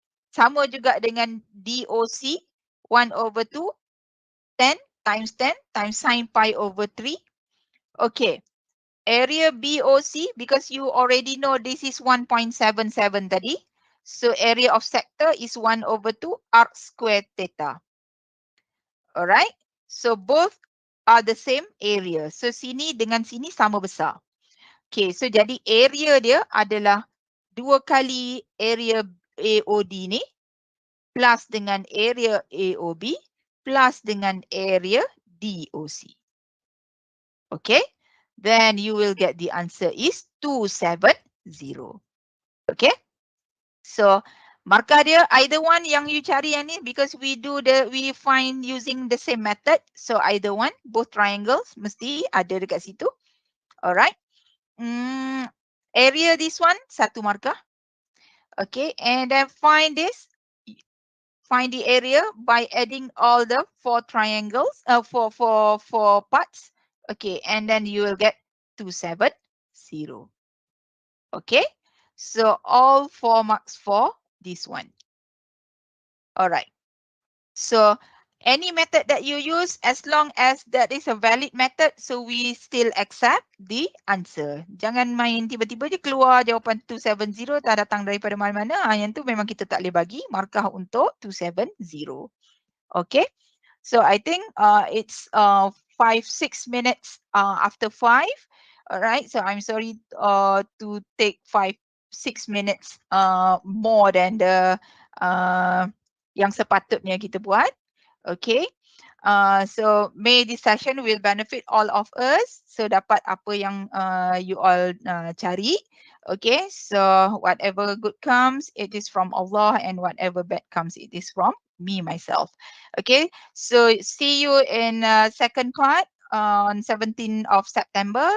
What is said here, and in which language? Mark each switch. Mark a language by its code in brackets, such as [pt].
[ms] Sama juga dengan DOC, 1/2 10 times 10 times sin pi/3. [en] Okay. Area BOC, because you already know this is 1.77 [ms] tadi. [en] So area of sector is 1/2 arc square theta. Alright. So both are the same area. [ms] So sini dengan sini sama besar. [en] Okay. So [ms] jadi area dia adalah 2 kali area AOD ni plus dengan area AOB plus dengan area DOC. [en] Okay. Then you will get the answer is 270. Okay. So [ms] markah dia [en] either one yang you cari [ms] yang ni [en] because we find using the same method. So either one, both triangles [ms] mesti ada dekat situ. [en] Alright. Area this one, 1 markah. Okay, and then find the area by adding all the 4 triangles, four parts. Okay, and then you will get 270. Okay. So all 4 marks for this one. Alright. So Any method that you use, as long as that is a valid method, so we still accept the answer. [ms] Jangan main tiba-tiba je keluar jawapan 270 tak datang daripada mana-mana. Yang tu memang kita tak boleh bagi markah untuk 270. [en] Okay. So I think it's 5-6 minutes after 5. Alright. So I'm sorry to take 5-6 minutes more than the [ms] yang sepatutnya kita buat. [en] Okay. So may this session will benefit all of us. [ms] So dapat apa yang [en] you all [ms] cari. [en] Okay. So whatever good comes, it is from Allah, and whatever bad comes, it is from me myself. Okay. So see you in second part on 17th of September.